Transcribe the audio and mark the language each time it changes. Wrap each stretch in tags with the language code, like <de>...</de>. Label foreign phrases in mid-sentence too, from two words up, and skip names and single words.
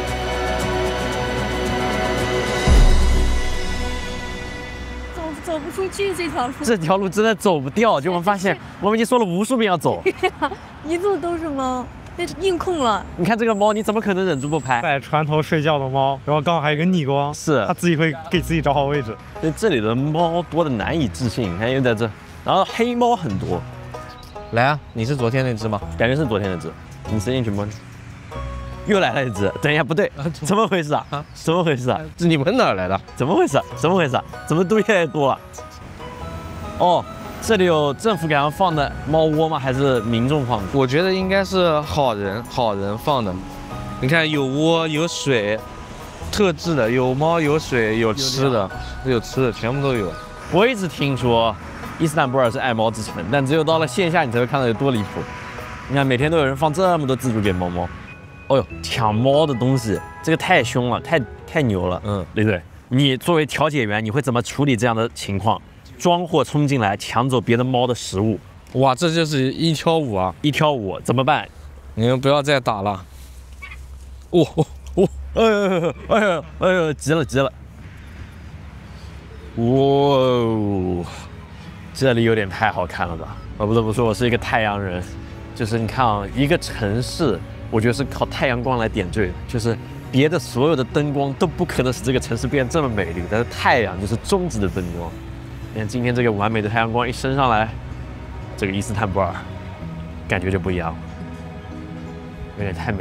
<zh>走不出去這條路，這條路真的走不掉。就我們發現，我們已經說了無數遍要走，一路都是貓。那硬控了！你看這個貓，你怎麼可能忍住不拍？在船頭睡覺的貓，然後剛好還有個逆光，是它自己會給自己找好位置。這裡的貓多的難以置信，你看又在這，然後黑貓很多。來啊，你是昨天那隻嗎？感覺是昨天那隻，你伸進去摸。又來了一隻，等一下不對，怎麼回事啊？怎麼回事啊？這你們哪兒來的？怎麼回事？怎麼回事？怎麼都越來越多了？哦。這裡有政府給他們放的貓窩嗎？還是民眾放的？我覺得應該是好人放的。你看有窩有水，特制的，有貓有水有吃的，全部都有。我一直聽說伊斯坦布爾是愛貓之城，但只有到了線下你才會看到有多離譜。你看每天都有人放這麼多自助給貓貓。哦呦，搶貓的東西，這個太兇了，太牛了。對不對？你作為調解員，你會怎麼處理這樣的情況？裝貨衝進來搶走別的貓的食物，哇，這就是1挑5啊！1挑5怎麼辦？你們不要再打了！哎呦，急了！哇，這裡有點太好看了吧？我不得不說，我是一個太陽人，就是你看啊，一個城市，我覺得是靠太陽光來點綴的，就是別的所有的燈光都不可能使這個城市變得這麼美麗，但是太陽就是終極的燈光。你看今天這個完美的太陽光一升上來，這個伊斯坦布爾感覺就不一樣了，有點太美。</zh>